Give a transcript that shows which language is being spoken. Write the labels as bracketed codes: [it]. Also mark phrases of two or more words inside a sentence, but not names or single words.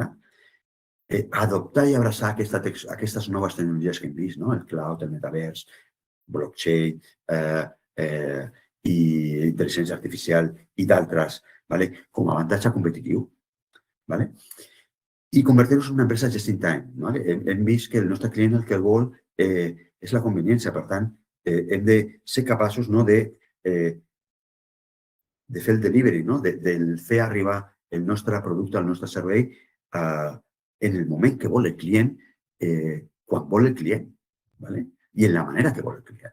[ca] Adoptar i abraçar aquestes noves tecnologies que hem vist, el cloud, el metavers, blockchain i intel·ligència artificial i d'altres, com a avantatge competitiu. I convertir-nos en una empresa [en] just in time. [ca] Hem vist que el nostre client el que vol és la conveniència. Per tant, hem de ser capaços de fer el delivery, de fer arribar el nostre producte, el nostre servei en el moment que vol el client, quan vol el client i en la manera que vol el client.